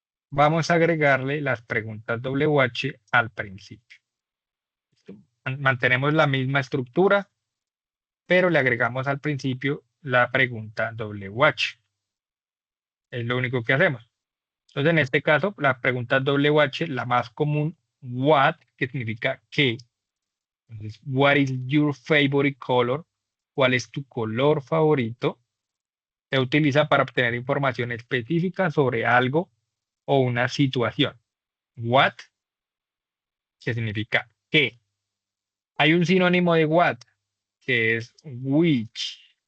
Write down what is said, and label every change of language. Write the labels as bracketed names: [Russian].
[Spanish] Vamos a agregarle las preguntas WH al principio. ¿Listo? Mantenemos la misma estructura, pero le agregamos al principio la pregunta WH. Es lo único que hacemos. Entonces, en este caso, la pregunta WH, la más común, what, que significa qué. [English] Entonces, what is your favorite color? [Spanish] ¿Cuál es tu color favorito? Se utiliza para obtener información específica sobre algo o una situación. What, que significa qué. Hay un sinónimo de what, que es which.